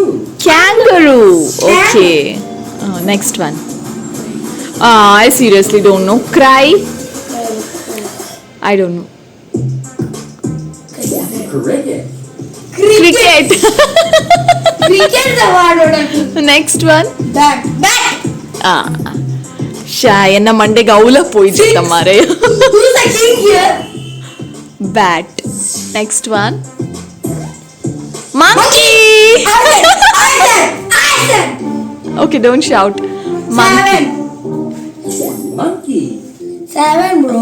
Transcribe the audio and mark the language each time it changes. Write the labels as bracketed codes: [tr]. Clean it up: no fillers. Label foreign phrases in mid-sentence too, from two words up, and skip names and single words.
[en] Kangaroo. Okay. Next one. I seriously don't know. Cry? I don't know. Cricket. Cricket. Cricket the word. Next one. Bat. [tcy] ಎನ್ನ ಮಂಡೆಗೆ ಅವಲ ಪೋಯ್ತು ಮಾರೆ. [en] Who's the king here? Bat. Next one. Monkey. Iron. Okay, don't shout. Monkey. Monkey. Seven, bro.